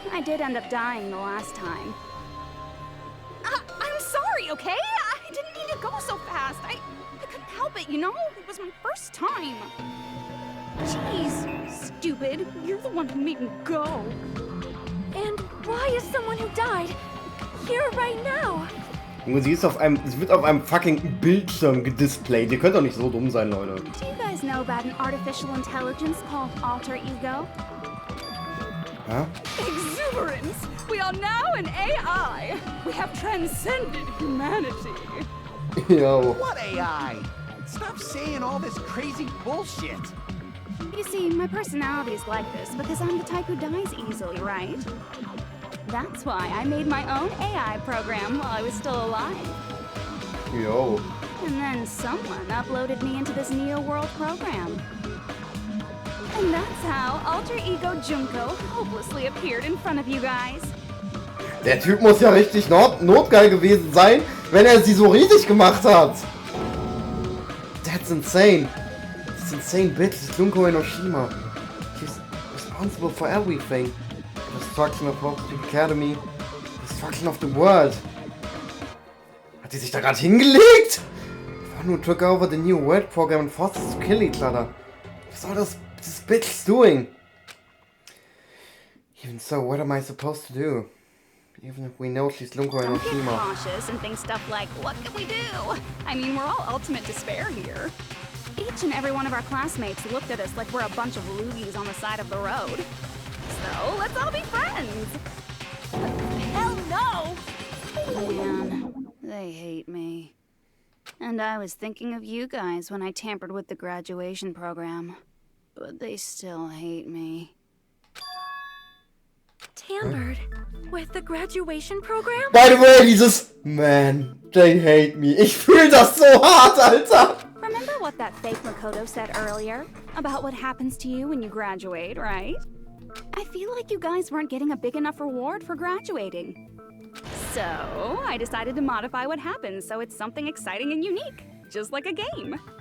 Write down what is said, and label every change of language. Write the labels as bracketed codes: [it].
[en] I did end up dying the last time. I'm sorry, okay? I didn't mean to go so fast. I couldn't help it, you know? It was my first time. Jeez, stupid. You're the one who made me go. And why is someone who died here right now? [de] Junge, sie wird auf einem fucking Bildschirm gedisplayt. Ihr könnt doch nicht so dumm sein, Leute. [en] Do you guys know about an artificial intelligence called alter ego? Huh? Exuberance! We are now an AI! We have transcended humanity! Yo. What AI? Stop saying all this crazy bullshit. You see, my personality is like this because I'm the type who dies easily, right? That's why I made my own AI program while I was still alive. Yo. And then someone uploaded me into this Neo World program. And that's how Alter Ego Junko hopelessly appeared in front of you guys. [de] Der Typ muss ja richtig notgeil gewesen sein, wenn er sie so riesig gemacht hat. [en] That's insane. This insane bitch is Junko Enoshima. She's responsible for everything. Destruction of Hope Peak Academy. Destruction of the world. [de] Hat die sich da gerade hingelegt? [en] Who took over the new world program and forced us to kill each other. What's all this bitch doing? Even so, what am I supposed to do? Even if we know she's Lunko and Don't get Oshima. cautious and think stuff like, what can we do? I mean, we're all ultimate despair here. Each and every one of our classmates looked at us like we're a bunch of loogies on the side of the road. So, let's all be friends. Hell no! Man, they hate me. And I was thinking of you guys when I tampered with the graduation program. But they still hate me. Tampered with the graduation program? By the way, [de] dieses [en] Man, they hate me. [de] Ich fühl das so hart, Alter. [en] Remember what that fake Makoto said earlier? About what happens to you when you graduate, right? I feel like you guys weren't getting a big enough reward for graduating. So, I decided to modify what happens so it's something exciting and unique. Just like a game.